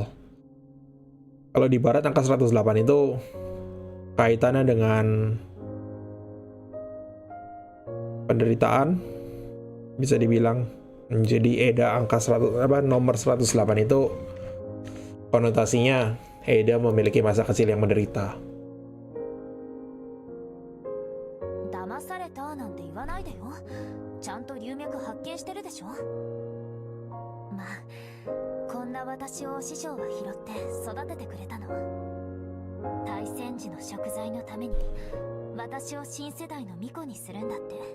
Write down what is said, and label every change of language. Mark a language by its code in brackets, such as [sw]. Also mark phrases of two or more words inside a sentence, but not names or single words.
[id] Kalau di barat angka 108 itu kaitannya dengan penderitaan, bisa dibilang. Jadi Eda angka 100 nomor 108 itu konotasinya Eda memiliki masa kecil yang menderita. [ja] 騙されたなんて言わないでよ。ちゃんと龍脈発見してるでしょ。まあ、こんな私を師匠は拾って育ててくれたの。大戦時の食材のために私を新世代の巫女にするんだって。